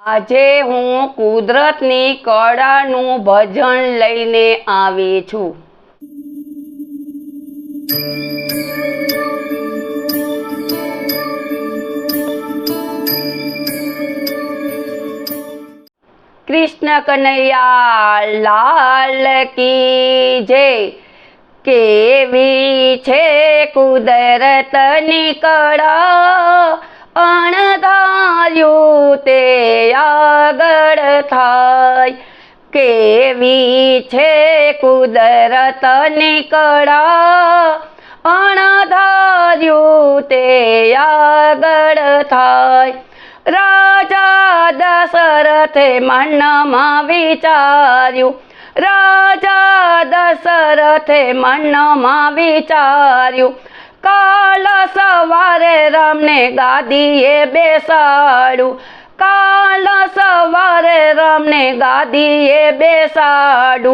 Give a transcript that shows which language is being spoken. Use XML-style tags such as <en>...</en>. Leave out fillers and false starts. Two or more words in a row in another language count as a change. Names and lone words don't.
<gu>આજે હું કુદરતની કળાનું ભજન લઈને આવી છું।</gu> <hi>कृष्ण कन्हैया लाल की जय।</hi> <gu>કેવી છે કુદરતની કળા, અણધાર્યું તે આગળ થાય। કેવી છે કુદરતની કળા, અણધાર્યું તે આગળ થાય। રાજા દશરથે મનમાં વિચાર્યું, રાજા દશરથે મનમાં વિચાર્યું, કાલ સવારે રામને ગાદીએ બેસાડું, કાલ સવારે રામને ગાદીએ બેસાડું।</gu>